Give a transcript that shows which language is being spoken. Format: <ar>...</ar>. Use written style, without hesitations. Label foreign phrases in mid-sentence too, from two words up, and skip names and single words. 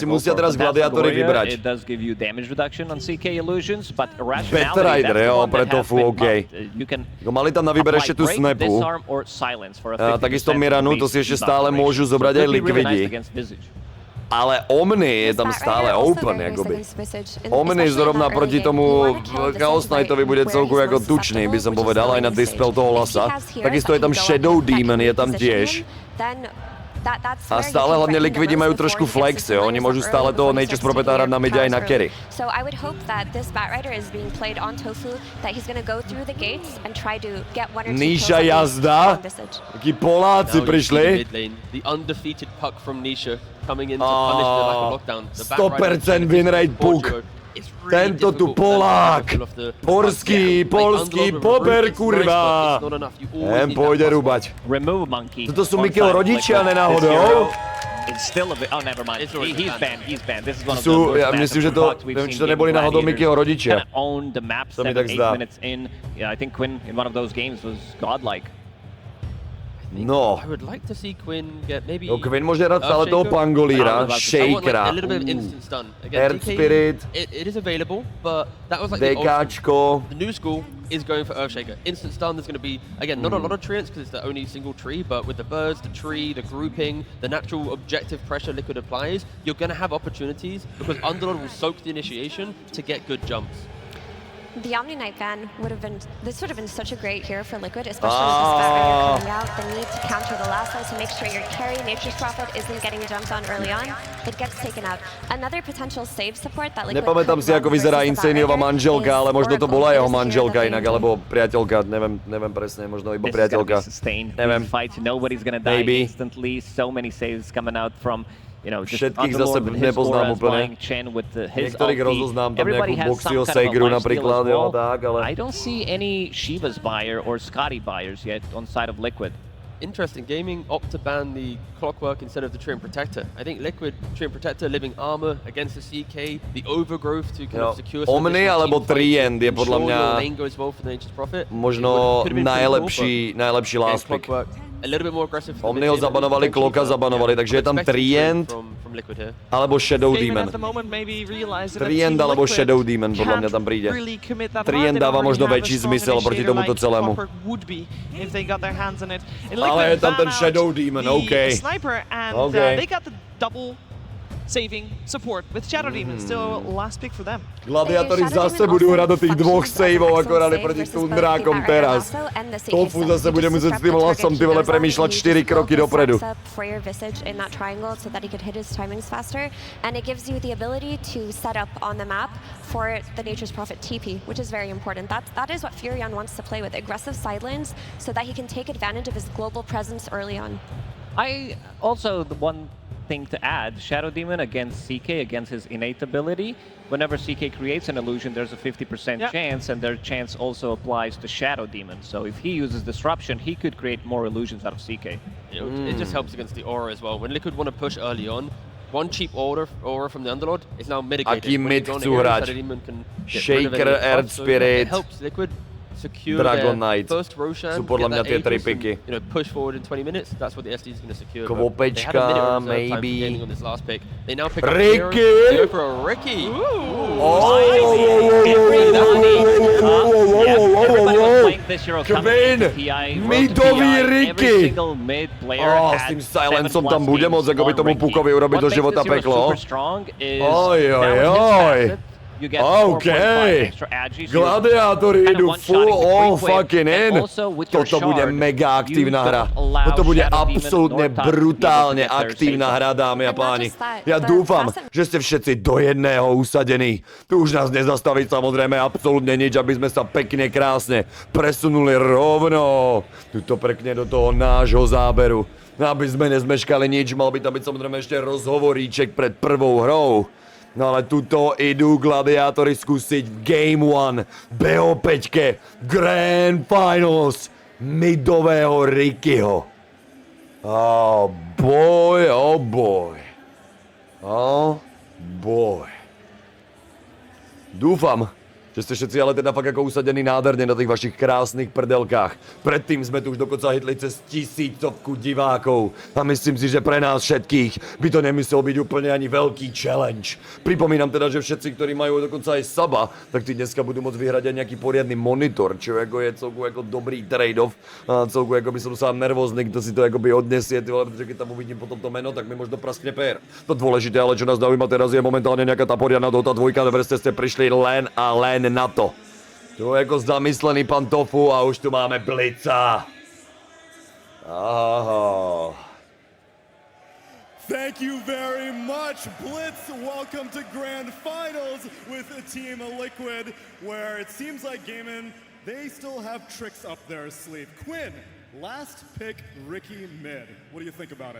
<sk>Si go musia for. teraz gladiátory vybrať.</sk> <en>It does give you damage reduction on CK illusions, but Better irrationality, Rider, that's the</en> <sk>jo,</sk> <en>one</en> <sk>pre</sk> <en>that has Tofu, been</en> <sk>okej.</sk> <en>buffed. You can</en> <sk>Mali tam na výber ešte tú</sk> <en>apply break,</en> <sk>Snapu.</sk> <en>disarm, or silence for a 50%</en> <sk>Takisto Miranu, to si ešte stále môžu zobrať aj Liquidi. Ale Omni je tam stále open, jakoby. Omni zrovna proti tomu Chaos Knightovi bude celku jako tučný, by som povedal, aj na dispel toho lasa. Takisto je tam Shadow Demon, je tam tiež.</sk> <cs>A stále hlavně Liquidi mají trošku flex, jo. Oni můžou stále toho Nature's Prophet hrát na midě i na carry.</cs> <en>So I would hope that this Batrider is being played on Tofu, that he's going to go through the gates and try to get one or two kills.</en> <sk>Nisha jazda. Taký Poláci přišli.</sk> <en>The undefeated puck from Nisha coming in to punish the lack of lockdown.</en> <sk>100% win rate puk. Tento tu Polák.</sk> <cs>Polský, pober kurva. Jen půjde rubať. Toto jsou Mikyho rodiče, a ne náhodou?</cs> <en>It's still a bit. Oh, never mind. He's banned. He's banned. This is one of the</en> <cs>Já</cs> <en>most</en> <cs>myslím, že to nebyli náhodou Mikyho rodiče.</cs> <en>Owned the map</en> <cs>To mi</cs> <en>7,</en> <cs>tak</cs> <en>8</en> <cs>zdá.</cs> <en>minutes in. Yeah, I think Quinn in one of those games was godlike. No. I would like to see Quinn get maybe.</en> <cs>No, Quinn může hrát stále toho Pangolíra, Shakera,</cs> <en>a little bit of instant stun. Again, Earth DK, Spirit, it is available, but that was like the old</en> <sk>DKčko.</sk> <en>The new school is going for Earthshaker. Instant stun, there's going to be, again, not a lot of treants because it's the only single tree, but with the birds, the tree, the grouping, the natural objective pressure Liquid applies, you're going to have opportunities because Underlord will soak the initiation to get good jumps. The Omni Knight ban would have been, this would have been such a great hero for Liquid, especially with this Batrider coming out, the need to counter the last one to make sure your carry Nature's Prophet isn't getting jumped on early on, it gets taken out. Another potential save support that Liquid</en> <sk>Nepamätám si, ako vyzerá Insaniova manželka, ale možno to bola jeho manželka inak, alebo priateľka, neviem presne, možno iba priateľka. Neviem.</sk> <en>Nobody's gonna die instantly. So many saves coming out from, you know, just Underlord with his aura as flying Chen with his</en> <sk>Niektorých</sk> <en>ulti.</en> <sk>rozoznám tam</sk> <en>Everybody</en> <sk>nejakú</sk> <en>has</en> <sk>Boxyho</sk> <en>some kind of a</en> <sk>Segru</sk> <en>lifesteal</en> <sk>napríklad,</sk> <en>as</en> <sk>jo,</sk> <en>well.</en> <sk>tak, ale...</sk> <en>I don't see any Shiva's buyer or Scotty buyers yet on side of Liquid. Interesting, Gaming opt to ban the Clockwork instead of the Treant Protector. I think Liquid, Treant Protector, living armor against the CK, the overgrowth to kind of secure some</en> <sk>Omni alebo Trient je podľa mňa možno najlepší last pick. Omniho zabanovali, Clocka zabanovali, takže je tam Trient alebo Shadow Demon. Trient alebo Shadow Demon podľa mňa tam príde. Trient dáva možno väčší zmysel proti tomuto celému. Ale je tam ten Shadow Demon, OK.</sk> <en>Sniper and they got the double saving support with Shadow Demon. Still last pick for them.</en> <sk>Gladiátori zase budú hrať do tých dvoch saveov, ako hrali proti Tundrákom teraz. Tofu zase bude muset s tým hlasom</sk> <cs>ty vole</cs> <sk>premýšľať 4 kroky dopredu.</sk> <en>For your Visage in that triangle so that he could hit his timings faster, and it gives you the ability to set up on the map for the Nature's Prophet TP, which is very important. That is what Furion wants to play with, aggressive side lanes so that he can take advantage of his global presence early on. I also, the one thing to add, Shadow Demon against CK, against his innate ability, whenever CK creates an illusion, there's a 50% chance, and their chance also applies to Shadow Demon. So if he uses Disruption, he could create more illusions out of CK. It just helps against the aura as well. When Liquid want to push early on, one cheap aura from the Underlord is now mitigated.</en> <sk>Aký mid chcú hrať? Shaker, Earth Spirit,</sk> <en>it helps Liquid secure</en> <sk>Dragon</sk> <en>their</en> <sk>Knight.</sk> <en>first Roshan,</en> <sk>Sú podľa mňa tie 3 picky.</sk> <en>you know, push forward in 20 minutes. That's what the SD is going to secure.</en> <sk>Kvopečka, maybe.</sk> <en>On this last pick. They now pick</en> <sk>Ricky!</sk> <en>up They go for a Ricky.</en> <sk>Kvin! Midový Ricky! S tým silencom tam bude moc, ako by tomu Pukovi urobiť do života peklo. Oj. OK, gladiátori idú</sk> <en>full all fucking in.</en> <sk>Toto bude mega aktívna hra. Toto bude absolútne brutálne aktívna hra, dámy a páni. Ja dúfam, že ste všetci do jedného usadení. Tu už nás nezastaví samozrejme absolútne nič, aby sme sa pekne, krásne presunuli rovno tuto pekne do toho nášho záberu. Aby sme nezmeškali nič, mal by tam byť samozrejme ešte rozhovoríček pred prvou hrou. No ale tuto idú gladiátori skúsiť Game 1 BO5 Grandfinals midového Rickyho.</sk> <en>Oh boy, oh boy. Oh boy.</en> <sk>Dúfam, že ste všetci ale teda fakt ako usadení nádherne na tých vašich krásnych prdelkách. Predtým sme tu už dokonca hitli cez 1000 divákov a myslím si, že pre nás všetkých by to nemusel byť úplne ani veľký challenge. Pripomínam teda, že všetci, ktorí majú dokonca aj saba, tak tí dneska budú môcť vyhrať aj nejaký poriadny monitor, čo ako je celku ako dobrý trade-off. A celku ako by som sám nervózny, kto si to akoby odnesie, pretože keď tam uvidím potom to meno, tak mi možno praskne pér. To dôležité, ale čo nás zaujíma teraz je momentálne nejaká tá poriadna Dota 2, na ste prišli len a len na to. Tu je ako zamyslený pán Tofu a už tu máme Blica. Aha.</sk> <en>Thank you very much, Blitz. Welcome to Grand Finals with Team Liquid, where it seems like Gaimin, they still have tricks up their sleeve. Quinn, last pick Ricky mid. What do you think about it?</en>